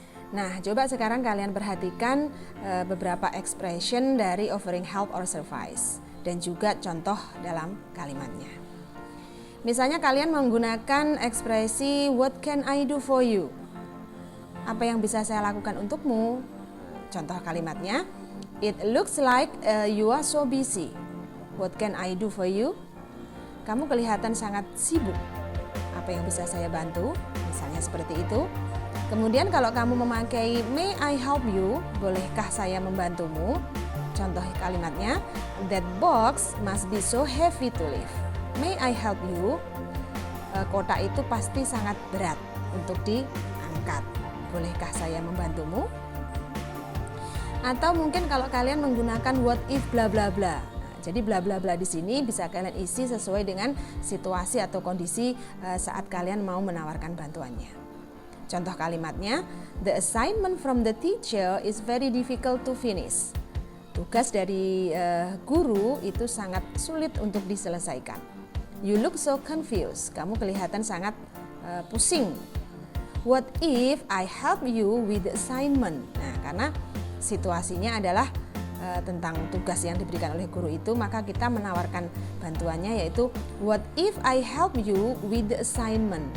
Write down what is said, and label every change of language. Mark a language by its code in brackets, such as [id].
[id] Nah, coba sekarang kalian perhatikan beberapa expression dari [en] offering help or service [id] dan juga contoh dalam kalimatnya. Misalnya kalian menggunakan ekspresi [en] what can I do for you? [id] Apa yang bisa saya lakukan untukmu? Contoh kalimatnya, [en] it looks like you are so busy. What can I do for you? [id] Kamu kelihatan sangat sibuk. Apa yang bisa saya bantu? Misalnya seperti itu. Kemudian kalau kamu memakai [en] may I help you, [id] bolehkah saya membantumu? Contoh kalimatnya, [en] that box must be so heavy to lift. May I help you? [id] Kotak itu pasti sangat berat untuk diangkat. Bolehkah saya membantumu? Atau mungkin kalau kalian menggunakan [en] what if bla bla bla. [id] Jadi bla bla bla di sini bisa kalian isi sesuai dengan situasi atau kondisi saat kalian mau menawarkan bantuannya. Contoh kalimatnya, [en] the assignment from the teacher is very difficult to finish. [id] Tugas dari guru itu sangat sulit untuk diselesaikan. [en] You look so confused. [id] Kamu kelihatan sangat pusing. [en] What if I help you with the assignment? [id] Nah, karena situasinya adalah tentang tugas yang diberikan oleh guru itu, maka kita menawarkan bantuannya yaitu [en] what if I help you with the assignment?